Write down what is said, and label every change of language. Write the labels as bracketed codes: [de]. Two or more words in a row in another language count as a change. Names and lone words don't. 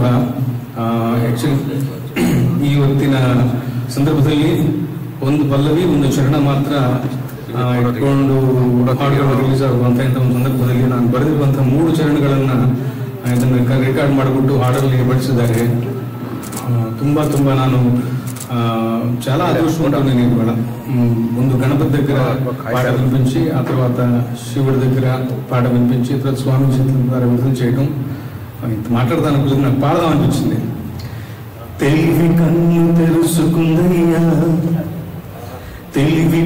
[kn] ಆಕ್ಚುಲಿ ಇವತ್ತಿನ ಸಂದರ್ಭದಲ್ಲಿ ಒಂದು ಪಲ್ಲವಿ ಒಂದು ಚರಣ ಮಾತ್ರ ಇಟ್ಕೊಂಡು ಹಾಡುಗಳು ರಿಲೀಸ್ ಆಗುವಂತ ಒಂದು ಸಂದರ್ಭದಲ್ಲಿ ನಾನು ಬರೆದಿರುವಂತಹ 3 ಚರಣಗಳನ್ನ ಇದನ್ನ ರೆಕಾರ್ಡ್ ಮಾಡಿಬಿಟ್ಟು ಹಾಡಲ್ಲಿ ಬಳಸಿದ್ದಾರೆ. ತುಂಬಾ ನಾನು [te] చాలా అదృష్టవంతుడిని మేడం. ముందు గణపతి దగ్గర పాట వినిపించి, ఆ తర్వాత శివుడి దగ్గర పాట వినిపించి, తర్వాత స్వామి చేతుల ద్వారా విడుదల చేయడం. ఇంత మాట్లాడదానికి నాకు పాడదాం అనిపించింది. తెలివి కన్ను తెరుసుకుందయ్యా, తెలివి